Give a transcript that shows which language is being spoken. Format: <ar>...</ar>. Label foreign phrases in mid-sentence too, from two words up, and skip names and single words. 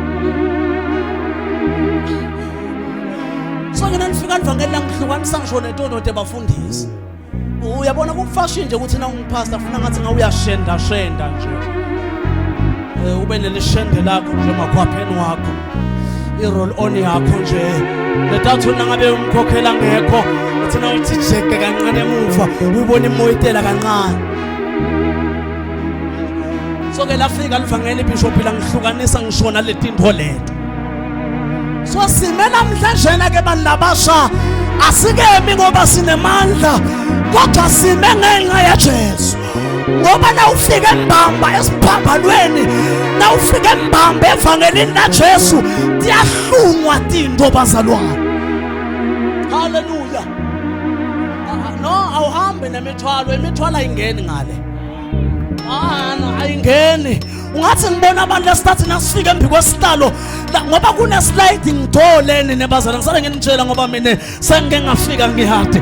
<ss>So ngena nifika livangeli langihlukanisa ngisho netono tebafundisi uyabona kufashion nje ukuthi na ungipastor ufuna ngathi ngawuyashenda nje ube nelishende lakho nje makhwapheni wakho i-</ss> <en>roll on</en> <ss>yakho nje letathu nangabe umkhokhela ngekho uthi na uthi jeke kancane emuva ubone imoyitela kancane. So ke lafika livangeli bishop langihlukanisa ngishona letintho leto. So sime namhlanje ke bandabasha asikemi ngoba sinemandla kodwa sime ngenxa ya Jesu ngoba na ufike embamba esiphambalweni na ufike embamba evangelini la Jesu tiyahlungwa tinto bazalwane. Hallelujah. No awuhambe nemithwalo ayingeni ngale. No ayingeni. Ungathi ngibona abantu lesithathu nasifika embi kwesihlalo ngoba kune</ss> <en>sliding door</en> <ss>leni nebazana ngisale nginitshela ngoba mina sengike ngafika ngihade.</ss>